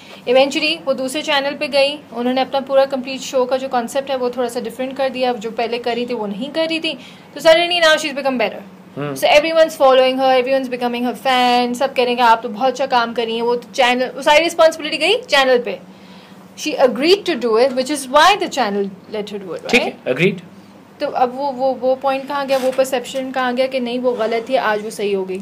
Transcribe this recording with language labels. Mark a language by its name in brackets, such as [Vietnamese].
[Urdu] Eventually وہ دوسرے channel پہ گئی, انہوں نے اپنا پورا کمپلیٹ شو کا جو کانسیپٹ ہے وہ تھوڑا سا ڈفرینٹ کر دیا, جو پہلے کر رہی تھی وہ نہیں کر رہی تھی. [English] تو suddenly now she is become better, so everyone's following her, everyone's becoming her fan, [Urdu] سب کہہ رہے ہیں کہ آپ تو بہت اچھا کام کر رہی ہیں. وہ چینل, وہ ساری رسپانسبلٹی گئی چینل پہ. [English] She agreed to do it, which is why the channel let her do it, right? [Urdu] ٹھیک ہے, agreed. تو اب وہ پوائنٹ کہاں گیا, وہ پرسیپشن کہاں گیا کہ نہیں وہ غلط تھی, آج وہ صحیح ہو گئی.